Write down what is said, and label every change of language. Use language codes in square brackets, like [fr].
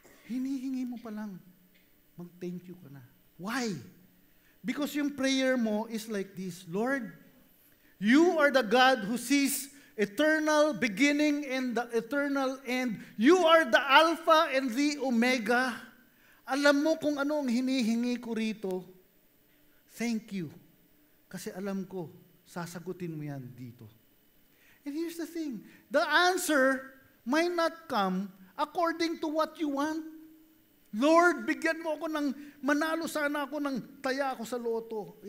[tl] Hinihingi mo pa lang, mag-thank you ka na. [en] Why? Because yung prayer mo is like this, Lord, you are the God who sees eternal beginning and the eternal end. You are the Alpha and the Omega. [tl] Alam mo kung ano ang hinihingi ko rito. [en] Thank you. [tl] Kasi alam ko, sasagutin mo yan dito. [en] And here's the thing, the answer might not come according to what you want. [tl] Lord, bigyan mo ako ng, manalo sana ako ng taya ako sa loto.